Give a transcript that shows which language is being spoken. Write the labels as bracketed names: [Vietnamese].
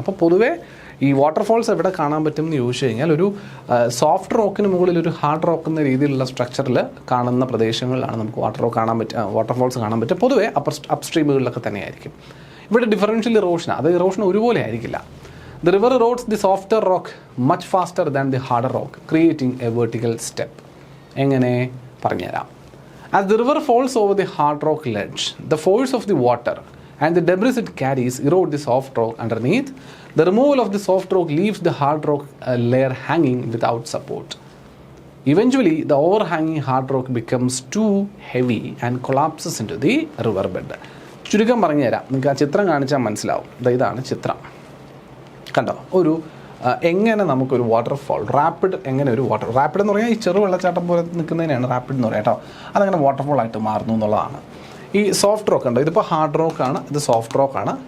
[Malayalam] അപ്പോൾ പൊതുവേ ഈ വാട്ടർഫോൾസ് എവിടെ കാണാൻ പറ്റും എന്ന് ചോദിച്ചു കഴിഞ്ഞാൽ ഒരു സോഫ്റ്റ് റോക്കിന് മുകളിൽ ഒരു ഹാർഡ് റോക്ക് എന്ന രീതിയിലുള്ള സ്ട്രക്ചറിൽ കാണുന്ന പ്രദേശങ്ങളിലാണ് നമുക്ക് വാട്ടർഫോൾസ് കാണാൻ പറ്റും. പൊതുവേ അപ്സ്ട്രീമുകളിലൊക്കെ തന്നെയായിരിക്കും. ഇവിടെ ഡിഫറൻഷ്യൽ ഇറോഷൻ, അത് ഇറോഷൻ ഒരുപോലെ ആയിരിക്കില്ല. [English] The river erodes the softer rock much faster than the harder rock, creating a vertical step. [Malayalam] എങ്ങനെ? പറഞ്ഞുതരാം. [English] As the river falls over the hard rock ledge, the force of the water and the debris it carries erode the soft rock underneath. The removal of the soft rock leaves the hard rock layer hanging without support. Eventually, the overhanging hard rock becomes too heavy and collapses into the river bed. [Malayalam] ചുരുക്കം പറഞ്ഞു തരാം, നിങ്ങൾക്ക് ആ ചിത്രം കാണിച്ചാൽ മനസ്സിലാവും. ഇതാണ് ചിത്രം, കണ്ടോ? ഒരു എങ്ങനെ നമുക്കൊരു വാട്ടർഫോൾ റാപ്പിഡ്, എങ്ങനെ ഒരു റാപ്പിഡ് എന്ന് പറഞ്ഞാൽ ഈ ചെറു വെള്ളച്ചാട്ടം പോലെ നിൽക്കുന്നതിനാണ് റാപ്പിഡ് എന്ന് പറയാം കേട്ടോ. അതങ്ങനെ വാട്ടർഫോൾ ആയിട്ട് മാറുന്നു എന്നുള്ളതാണ്. ഈ സോഫ്റ്റ് റോക്ക് ഉണ്ടോ, ഇതിപ്പോൾ ഹാർഡ് റോക്കാണ്, ഇത് സോഫ്റ്റ് റോക്കാണ്.